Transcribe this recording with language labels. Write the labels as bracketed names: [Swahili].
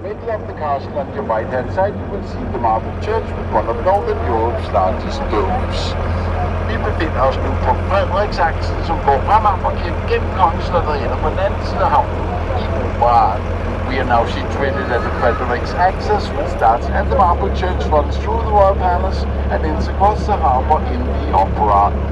[English] Of the castle on your right hand side you will see the marble church with one of Northern Europe's largest domes. [Danish] Vi befinder os nu på Frederiksaksen, som går fra Marmorkirken gennem Kongeslottet og ender på den anden side af havnen i Operaen. [English] We are now situated at the Frederiks axis, which starts at the marble church, runs through the royal palace and ends across the harbour in the Opera.